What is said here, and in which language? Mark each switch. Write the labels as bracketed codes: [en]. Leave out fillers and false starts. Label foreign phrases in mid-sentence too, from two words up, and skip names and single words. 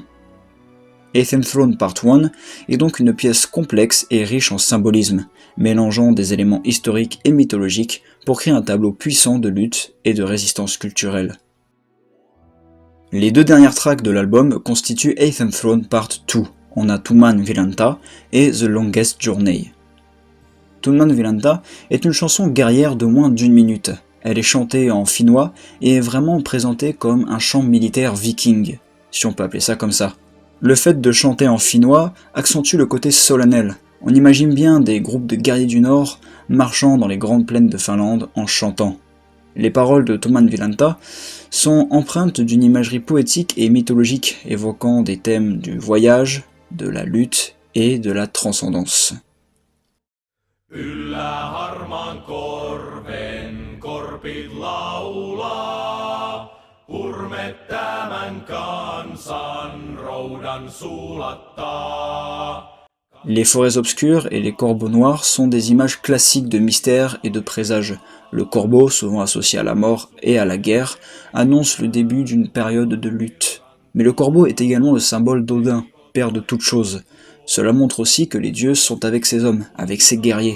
[fr] Ancient Throne Part 1 est donc une pièce complexe et riche en symbolisme, mélangeant des éléments historiques et mythologiques pour créer un tableau puissant de lutte et de résistance culturelle. Les deux dernières tracks de l'album constituent Ancient Throne Part 2, on a Tuman Vilanta et [en] The Longest Journey. [fr] Tuman Vilanta est une chanson guerrière de moins d'1 minute. Elle est chantée en finnois et est vraiment présentée comme un chant militaire viking, si on peut appeler ça comme ça. Le fait de chanter en finnois accentue le côté solennel. On imagine bien des groupes de guerriers du Nord marchant dans les grandes plaines de Finlande en chantant. Les paroles de Tuoman Vihlanta sont empreintes d'une imagerie poétique et mythologique évoquant des thèmes du voyage, de la lutte et de la transcendance. [fi] Yllä harmaan korven korpit laulaa, hurme tämän kansan roudan sulattaa. [fr] Les forêts obscures et les corbeaux noirs sont des images classiques de mystère et de présage. Le corbeau, souvent associé à la mort et à la guerre, annonce le début d'une période de lutte. Mais le corbeau est également le symbole d'Odin, père de toutes choses. Cela montre aussi que les dieux sont avec ces hommes, avec ces guerriers.